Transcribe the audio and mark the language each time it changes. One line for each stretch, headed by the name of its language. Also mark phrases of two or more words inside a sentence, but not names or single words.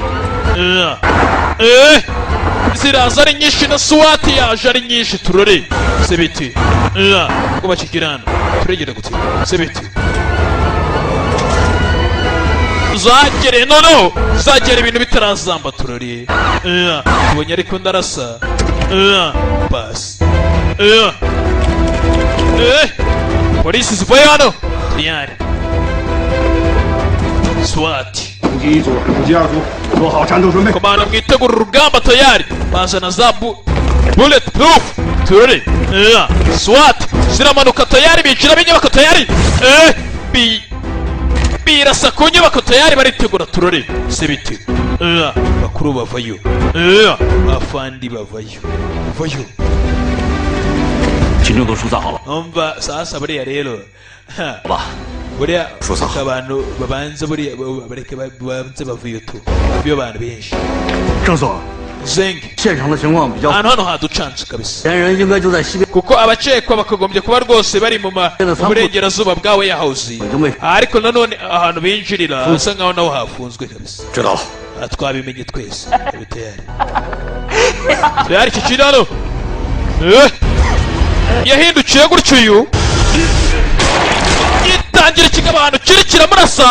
Kinyarwanda: ziraza ari nyinshi na swati yaje ari nyinshi turore se biteye ubwo bakigirana turegera gute se biteye zagere noneho zagera ibintu bitarazamba turore tubonye ariko ndarasa basi polisi zivayo hano tayari swati
Chinese: 攻击1组，攻击2组，做好战斗准备。
Kinyarwanda: komanda mwitegura urugamba tayari bazana za
English: bullet proof
Kinyarwanda: turore swati ziramanuka tayari bicira b'inyubako tayari birasa ku nyubako tayari baritegura turore se bite bakuru bavayo afandi bavayo vayo
Chinese: 群众都疏散好了，
Kinyarwanda: umva sasa buriya rero
Chinese: 好吧？
Kinyarwanda: buriya abantu babanza buriya bareke babanze bavuye tu bavuye abantu benshi
Chinese: 郑所，
Kinyarwanda: zenge
Chinese: 现场的情况比较，
Kinyarwanda: ahantu hano haducanze kabisa
Chinese: 嫌疑人应该就在西边。
Kinyarwanda: kuko abakekwa bakagombye kuba rwose bari mu burengerazuba bwa warehouse ariko nanone ahantu binjirira hasa nkaho naho hafunzwe kabisa
Chinese: 知道了。
Kinyarwanda: twabimenye twese
Swahili: tayari tayari
Kinyarwanda: iki kiri hano yahindukiye gutyo uyu yitangira ikigabano kiri kiramurasa